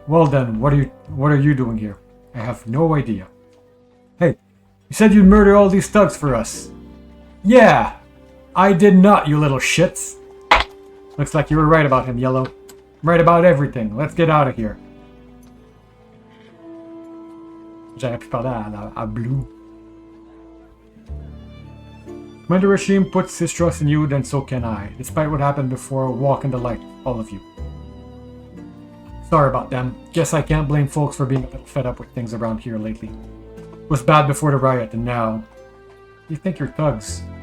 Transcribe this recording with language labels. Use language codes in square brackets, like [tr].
[en] Well then, what are you doing here? I have no idea. Hey, you said you'd murder all these thugs for us. Yeah, I did not, you little shits. Looks like you were right about him, Yellow. I'm right about everything. Let's get out of here. [fr] J'aurais pu parler à Blue. [en] When the regime puts his trust in you, then so can I. Despite what happened before, walk in the light, all of you. Sorry about them. Guess I can't blame folks for being a little fed up with things around here lately. It was bad before the riot, and now... You think you're thugs?